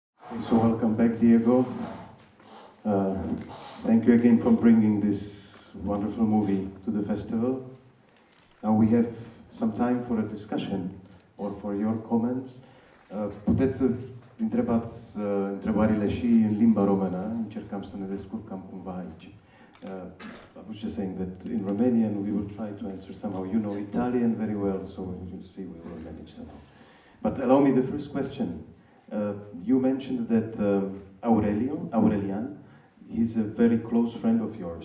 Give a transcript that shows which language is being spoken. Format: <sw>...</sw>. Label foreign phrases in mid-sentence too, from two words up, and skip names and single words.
<en>Okay, so welcome back, Diego. Uh, Thank you again for bringing this wonderful movie to the festival. Now we have some time for a discussion or for your comments.</en> <ro>Puteți să întrebați întrebările și în limba română. Încercăm să ne descurcăm cumva aici.</ro> <en>I was just saying that in Romanian we will try to answer somehow. You know Italian very well, so you see we will manage somehow. But allow me the first question. You mentioned that Aurelian, he's a very close friend of yours.</en>